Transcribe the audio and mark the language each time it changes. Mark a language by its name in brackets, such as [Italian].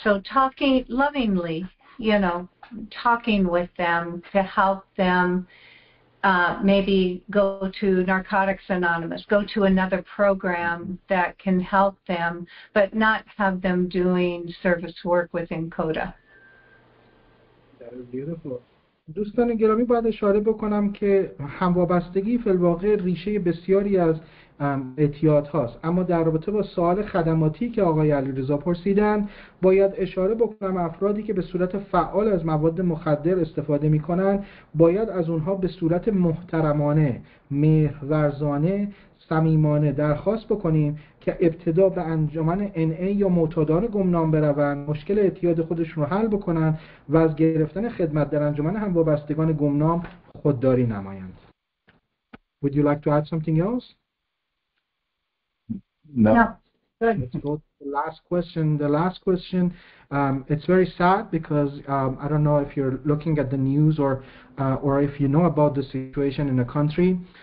[English] So talking lovingly, talking with them to help them. Maybe go to Narcotics Anonymous, go to another program that can help them, but not have them doing service work within CoDA. That is beautiful. [Persian] دوستان گرامی باید اشاره بکنم که هموابستگی فی الواقع ریشه بسیاری از اعتیاد هاست، اما در رابطه با سوال خدماتی که آقای علیرضا پرسیدن باید اشاره بکنم افرادی که به صورت فعال از مواد مخدر استفاده می کنند باید از اونها به صورت محترمانه، مهرورزانه، صمیمانه درخواست بکنیم که ابتدا به انجمن NA یا معتادان گمنام بروند، مشکل اعتیاد خودشون رو حل بکنن و از گرفتن خدمت در انجمن هموابستگان گمنام خودداری نمایند. [English] Would you like to add something else? No. Let's go to the last question. The last question, it's very sad because I don't know if you're looking at the news or if you know about the situation in the country.